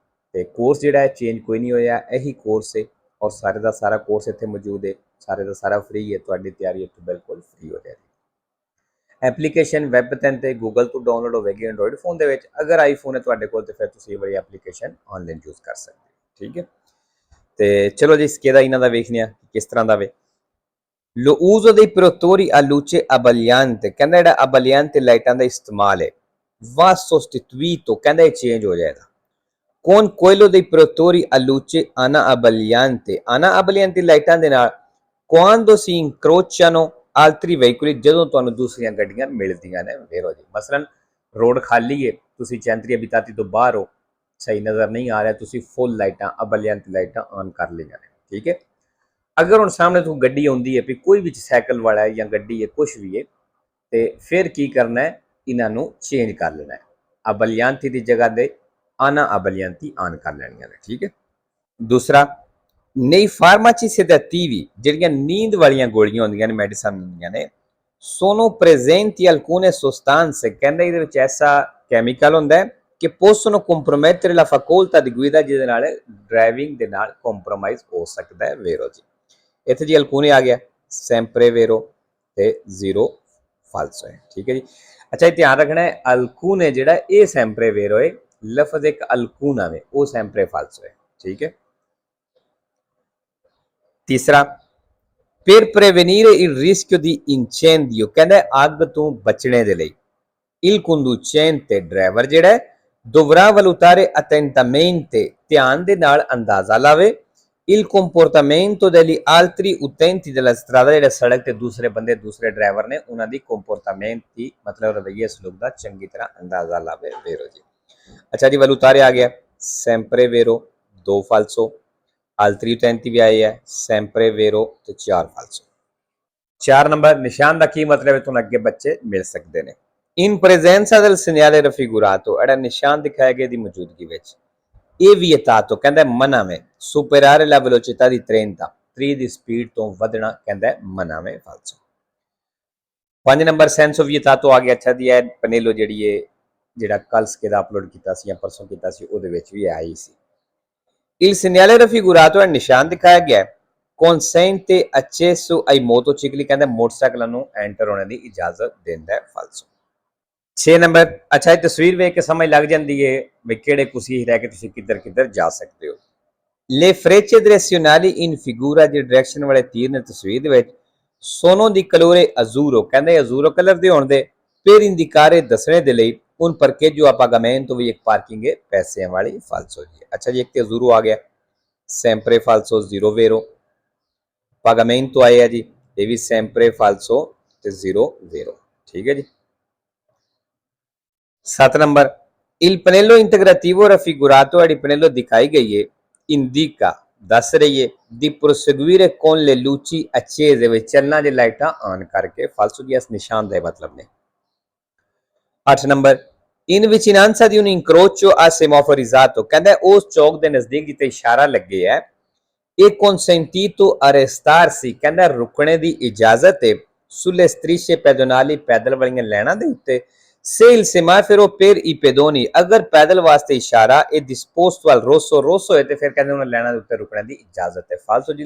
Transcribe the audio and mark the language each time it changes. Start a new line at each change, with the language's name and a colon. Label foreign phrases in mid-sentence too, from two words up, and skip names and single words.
Punjabi: ਤੇ ਕੋਰਸ ਜਿਹੜਾ ਹੈ ਚੇਂਜ ਕੋਈ ਨਹੀਂ ਹੋਇਆ, ਇਹੀ ਕੋਰਸ ਹੈ ਔਰ ਸਾਰੇ ਦਾ ਸਾਰਾ ਕੋਰਸ ਇੱਥੇ ਮੌਜੂਦ ਹੈ, ਸਾਰੇ ਦਾ ਸਾਰਾ ਫ੍ਰੀ ਹੈ। ਤੁਹਾਡੀ ਤਿਆਰੀ ਇੱਥੋਂ ਬਿਲਕੁਲ ਫ੍ਰੀ ਹੋ ਜਾਏਗੀ। ਐਪਲੀਕੇਸ਼ਨ ਵੈਬ 'ਤੇ ਗੂਗਲ ਤੋਂ ਡਾਊਨਲੋਡ ਹੋਵੇਗੀ ਐਂਡਰੋਇਡ ਫੋਨ ਦੇ ਵਿੱਚ। ਅਗਰ ਆਈਫੋਨ ਹੈ ਤੁਹਾਡੇ ਕੋਲ ਤੇ ਫਿਰ ਤੁਸੀਂ ਇਹ ਵਾਲੀ ਐਪਲੀਕੇਸ਼ਨ ਆਨਲਾਈਨ ਯੂਜ਼ ਕਰ ਸਕਦੇ ਹੋ। ਠੀਕ ਹੈ, ਤੇ ਚਲੋ ਜੀ ਸਕੇਦਾ ਇਹਨਾਂ ਦਾ ਵੇਖਦੇ ਹਾਂ ਕਿਸ ਤਰ੍ਹਾਂ ਦਾ ਵੇ।
Italian: Lo uso dei protettori a luce abbagliante,
Punjabi: ਕਹਿੰਦਾ ਜਿਹੜਾ abbagliante ਲਾਈਟਾਂ ਦਾ ਇਸਤੇਮਾਲ ਹੈ
Italian: va sostituito,
Punjabi: ਕਹਿੰਦਾ ਇਹ ਚੇਂਜ ਹੋ ਜਾਏਗਾ।
Italian: con quello dei protettori a luce ana abbagliante
Punjabi: ਲਾਈਟਾਂ ਦੇ ਨਾਲ
Italian: quando si incrociano altri veicoli,
Punjabi: ਜਦੋਂ ਤੁਹਾਨੂੰ ਦੂਸਰੀਆਂ ਗੱਡੀਆਂ ਮਿਲਦੀਆਂ ਨੇ। ਵੇਖੋ ਜੀ, ਮਸਲਨ ਰੋਡ ਖਾਲੀ ਹੈ, ਤੁਸੀਂ
Italian: centri abitati
Punjabi: ਤੋਂ ਬਾਹਰ ਹੋ, ਸਹੀ ਨਜ਼ਰ ਨਹੀਂ ਆ ਰਿਹਾ, ਤੁਸੀਂ ਫੁੱਲ ਲਾਈਟਾਂ abbagliante ਲਾਈਟਾਂ ਆਨ ਕਰ ਲਈਆਂ ਨੇ। ਠੀਕ ਹੈ,
Hindi: अगर हम सामने तो गड्डी आती है, कोई भी साइकिल वाला है या गड्डी है, कुछ भी है, तो फिर की करना है, इन्हों चेंज कर लेना है।
Punjabi: abbagliante ਕੀ ਜਗ੍ਹਾ ਦੇ
Italian: ana abbagliante
Punjabi: ਆਨ ਕਰ ਲੈਣੀਆਂ ਨੇ। ਠੀਕ ਹੈ, ਦੂਸਰਾ
Italian: nei farmaci sedativi
Punjabi: ਜਿਹੜੀਆਂ ਨੀਂਦ ਵਾਲੀ ਗੋਲੀਆਂ ਹੁੰਦੀਆਂ ਨੇ, ਮੈਡੀਸਨ ਹੁੰਦੀਆਂ ਨੇ,
Italian: sono presenti alcune sostanze,
Punjabi: ਕਹਿੰਦਾ ਇਹਦੇ ਵਿੱਚ ਐਸਾ ਕੈਮੀਕਲ ਹੁੰਦਾ ਹੈ ਕਿ
Italian: possono compromettere la facoltà di guida,
Punjabi: ਜਿਹਦੇ ਨਾਲ ਡਰਾਈਵਿੰਗ ਦੇ ਨਾਲ ਕੰਪਰੋਮਾਈਜ਼ ਹੋ ਸਕਦਾ ਹੈ। ਵੇਰੋ ਜੀ, ਇੱਥੇ ਜੀ ਅਲਕੂਨੇ ਆ ਗਿਆ,
Italian: sempre vero
Punjabi: ਤੇ
Italian: zero falso
Punjabi: ਹੈ। ਠੀਕ ਹੈ ਜੀ, ਅੱਛਾ ਇਹ ਧਿਆਨ ਰੱਖਣਾ ਹੈ ਅਲਕੂਨੇ ਜਿਹੜਾ ਇਹ
Italian: sempre vero
Punjabi: ਹੈ, ਲਫ਼ਜ਼ ਇੱਕ ਅਲਕੂਨਾ ਵੇ, ਉਹ
Italian: sempre falso
Punjabi: ਹੈ। ਠੀਕ ਹੈ, ਤੀਸਰਾ
Italian: per prevenire il rischio di incendio,
Punjabi: ਕਹਿੰਦਾ ਅੱਗ ਤੋਂ ਬਚਣੇ ਦੇ ਲਈ
Italian: il conducente
Punjabi: ਡਰਾਈਵਰ ਜਿਹੜਾ ਹੈ
Italian: dovrà valutare attentamente,
Punjabi: ਧਿਆਨ ਦੇ ਨਾਲ ਅੰਦਾਜ਼ਾ ਲਾਵੇ,
Italian: il comportamento degli altri utenti della strada,
Punjabi: ਜਿਹੜੇ ਸੜਕ ਤੇ ਦੂਸਰੇ ਬੰਦੇ ਦੂਸਰੇ ਡਰਾਈਵਰ ਨੇ ਉਹਨਾਂ ਦੀ ਕੰਪੋਰਟਾਮੈਂਟ ਮਤਲਬ ਰਵੱਈਏ ਸਲੂਕ ਦਾ ਚੰਗੀ ਤਰ੍ਹਾਂ ਅੰਦਾਜ਼ਾ ਲਾਵੇ। ਵੇਰੋ ਜੀ, ਅੱਛਾ ਜੀ ਵਲੂਤਾਰੇ ਆ ਗਿਆ,
Italian: sempre vero
Punjabi: ਦੋ ਫਾਲਸੋ,
Italian: altri utenti
Punjabi: ਵੀ ਆਏ ਹੈ,
Italian: sempre vero
Punjabi: ਤੇ ਚਾਰ ਫਾਲਸੋ। 4 ਨੰਬਰ ਨਿਸ਼ਾਨ ਦਾ ਕੀ ਮਤਲਬ ਹੈ, ਤੁਹਾਨੂੰ ਅੱਗੇ ਬੱਚੇ ਮਿਲ ਸਕਦੇ ਨੇ।
Italian: in presenza del segnale raffigurato,
Punjabi: ਜਿਹੜਾ ਨਿਸ਼ਾਨ ਦਿਖਾਇਆ ਗਿਆ ਦੀ ਮੌਜੂਦਗੀ ਵਿੱਚ। ਇਹ vietato, ਕਹਿੰਦਾ ਮਨਾ ਵੇ,
Italian: superare la velocità di
Punjabi: 30 ਦੀ ਸਪੀਡ ਤੋਂ ਵਧਣਾ, ਕਹਿੰਦਾ ਮਨਾ ਵੇ, ਫਾਲਸੋ। 5 ਨੰਬਰ
Italian: senso vietato
Punjabi: ਆ ਗਿਆ। ਅੱਛਾ ਜੀ, ਇਹ ਪਨੇਲੋ ਜਿਹੜੀ ਹੈ ਜਿਹੜਾ ਕੱਲ ਸਕੇ ਦਾ ਅਪਲੋਡ ਕੀਤਾ ਸੀ ਜਾਂ ਪਰਸੋਂ ਕੀਤਾ ਸੀ, ਉਹਦੇ ਵਿੱਚ ਵੀ ਆਈ ਸੀ।
Italian: il segnale raffigurato,
Punjabi: ਇਹ ਨਿਸ਼ਾਨ ਦਿਖਾਇਆ ਗਿਆ
Italian: consente accesso ai motocicli,
Punjabi: ਕਹਿੰਦਾ ਮੋਟਰਸਾਈਕਲਾਂ ਨੂੰ ਐਂਟਰ ਹੋਣ ਦੀ ਇਜਾਜ਼ਤ ਦਿੰਦਾ ਹੈ, ਫਾਲਸੋ। 6 ਨੰਬਰ, ਅੱਛਾ ਇਹ ਤਸਵੀਰ ਵੇਖ ਕੇ ਸਮਝ ਲੱਗ ਜਾਂਦੀ ਹੈ ਵੀ ਕਿਹੜੇ ਕੁਸੀ ਰਹਿ ਕੇ ਤੁਸੀਂ ਕਿੱਧਰ ਕਿੱਧਰ ਜਾ ਸਕਦੇ ਹੋ।
Italian: le frecce direzionali in figura,
Punjabi: ਦੀ ਡਾਇਰੈਕਸ਼ਨ ਵਾਲੇ ਤੀਰ ਨੇ ਤਸਵੀਰ ਦੇ ਵਿੱਚ
Italian: sono di colore azzurro,
Punjabi: ਕਹਿੰਦੇ ਅਜ਼ੂਰੋ ਕਲਰ ਦੇ ਹੋਣ ਦੇ
Italian: per indicare
Punjabi: ਦੱਸਣੇ ਦੇ ਲਈ
Italian: un parcheggio a pagamento,
Punjabi: ਵੀ ਇੱਕ ਪਾਰਕਿੰਗ ਹੈ ਪੈਸਿਆਂ ਵਾਲੀ, ਫਾਲਸੋ ਜੀ। ਅੱਛਾ ਜੀ, ਇੱਕ ਤੇ ਅਜ਼ੂਰੋ ਆ ਗਿਆ,
Italian: sempre falso zero vero, pagamento
Punjabi: ਆਇਆ ਜੀ, ਇਹ ਵੀ
Italian: sempre falso ਤੇ zero vero।
Punjabi: ਠੀਕ ਹੈ ਜੀ।
Italian: 7 ਨੰਬਰ il pannello integrativo raffigurato,
Punjabi: ਜਿਹੜੀ ਪਨੇਲੋ ਦਿਖਾਈ ਗਈ ਹੈ indica, ਦੱਸ ਰਹੀ ਹੈ
Italian: di proseguire con le luci accese,
Punjabi: ਵਿੱਚ ਚੱਲਣਾ ਜੇ ਲਾਈਟਾਂ ਆਨ ਕਰਕੇ, ਫਾਲਸੋ ਜੀ। ਇਸ ਨਿਸ਼ਾਨ ਦਾ ਮਤਲਬ ਨੇ।
Italian: 8 ਨੰਬਰ in vicinanza di un incrocio a semaforizzato,
Punjabi: ਕਹਿੰਦਾ ਉਸ ਚੌਕ ਦੇ ਨਜ਼ਦੀਕ ਜਿੱਥੇ ਇਸ਼ਾਰਾ ਲੱਗੇ ਹੈ
Italian: e consentito arrestarsi,
Punjabi: ਕਹਿੰਦਾ ਰੁਕਣੇ ਦੀ ਇਜਾਜ਼ਤ ਹੈ
Italian: sulle strisce pedonali,
Punjabi: ਪੈਦਲ ਵਾਲੀਆਂ ਲਾਈਨਾਂ ਦੇ ਉੱਤੇ
Italian: se il semaforo per i pedoni,
Punjabi: ਅਗਰ ਪੈਦਲ ਵਾਸਤੇ ਇਸ਼ਾਰਾ ਇਹ
Italian: disposto al rosso rosso
Punjabi: ਹੈ ਤੇ ਫਿਰ ਕਹਿੰਦੇ ਉਹਨਾਂ ਲਾਈਨਾਂ ਦੇ ਉੱਤੇ ਰੁਕਣ ਦੀ ਇਜਾਜ਼ਤ ਹੈ, ਫਾਲਸੋ ਜੀ।